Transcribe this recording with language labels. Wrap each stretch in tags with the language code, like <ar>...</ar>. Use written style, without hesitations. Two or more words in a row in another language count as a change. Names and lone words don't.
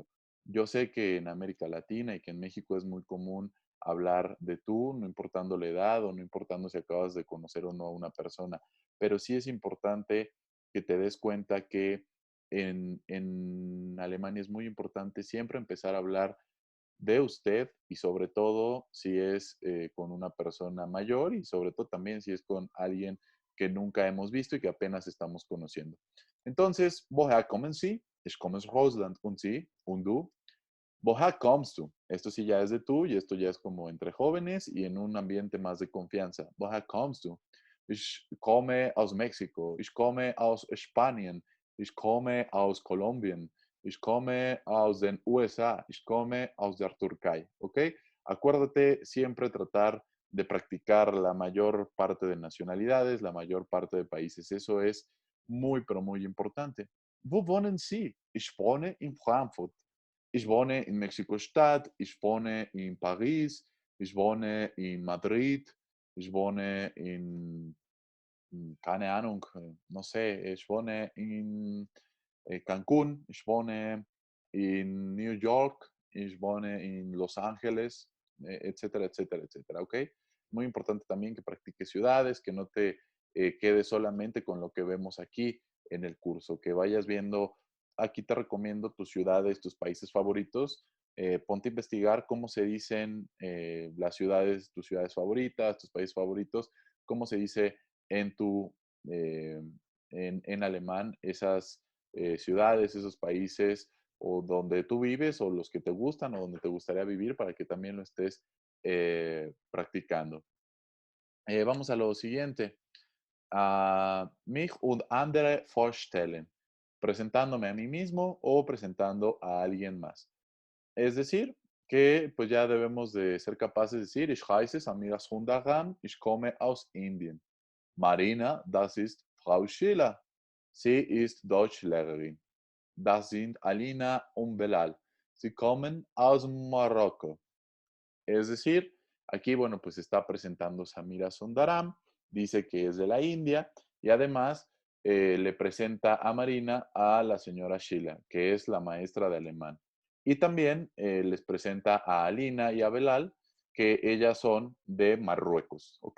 <es>Yo sé que en América Latina y que en México es muy común hablar de tú, no importando la edad o no importando si acabas de conocer o no a una persona, pero sí es importante que te des cuenta que en Alemania es muy importante siempre empezar a hablar de usted y sobre todo si es con una persona mayor y sobre todo también si es con alguien que nunca hemos visto y que apenas estamos conociendo. Entonces,</es> <de>woher kommen Sie? Ich komme aus Russland. Und Sie? Und du? Woher kommst du?</de> <es>Esto sí ya es de tú y esto ya es como entre jóvenes y en un ambiente más de confianza.</es> <de>Woher kommst du? Ich komme aus México. Ich komme aus Spanien. Ich komme aus Kolumbien. Ich komme aus den USA. Ich komme aus der Türkei.</de> <es>¿Ok? Acuérdate siempre tratar de practicar la mayor parte de nacionalidades, la mayor parte de países. Eso es muy, pero muy importante.</es> <de>Wo wohnen Sie? Ich wohne in Frankfurt. Ich wohne in Mexiko-Stadt, ich wohne in Paris, ich wohne in Madrid, ich wohne keine Ahnung,</de> <es>no sé,</es> <de>ich wohne in Cancún, ich wohne in New York, ich wohne in Los Ángeles,</de> <es>etcétera, etcétera, etcétera, ¿ok? Muy importante también que practiques ciudades, que no te quedes solamente con lo que vemos aquí en el curso, que vayas viendo, aquí te recomiendo tus ciudades, tus países favoritos, ponte a investigar cómo se dicen las ciudades, tus ciudades favoritas, tus países favoritos, cómo se dice en tu, eh, en alemán esas ciudades, esos países o donde tú vives o los que te gustan o donde te gustaría vivir para que también lo estés practicando. Vamos a lo siguiente.</es> <de>Mich und andere vorstellen.</de> <es>Presentándome a mí mismo o presentando a alguien más. Es decir, que pues ya debemos de ser capaces de decir,</es> <de>ich heiße Samira Sundaram, ich komme aus Indien. Marina, das ist Frau Schiller. Sie ist Deutschlehrerin. Das sind Alina und Belal. Sie kommen aus Marokko.</de> <es>Es decir, aquí, bueno, pues está presentando Samira Sundaram, dice que es de la India y además le presenta a Marina a la señora Sheila, que es la maestra de alemán. Y también les presenta a Alina y a Belal, que ellas son de Marruecos, ¿ok?</es>